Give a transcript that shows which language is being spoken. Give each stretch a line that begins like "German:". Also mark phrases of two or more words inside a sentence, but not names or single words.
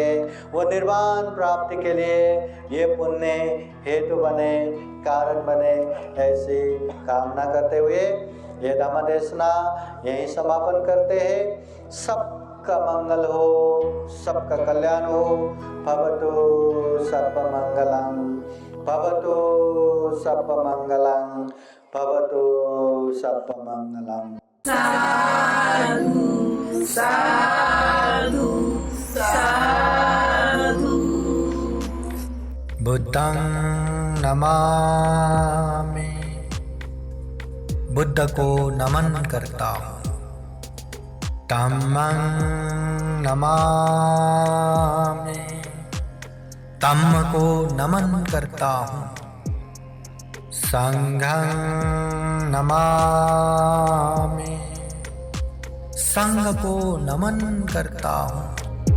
Hindi: वो निर्वाण प्राप्ति के लिए ये पुण्य हेतु बने, कारण बने, ऐसी कामना करते हुए ये धम्म देशना यही समापन करते हैं। सबका मंगल हो, सबका कल्याण हो।
Pali: भवतु सर्वमंगलं, भवतु सर्वमंगलं, भवतु सर्वमंगलं। साधु साधु साधु। बुद्धं नमामि,
Hindi: बुद्ध को नमन करता हूँ।
Pali: धम्मं नमामि,
Hindi: धम्म को नमन करता हूँ।
Pali: संघं नमामि,
Hindi: संघ को नमन करता हूँ।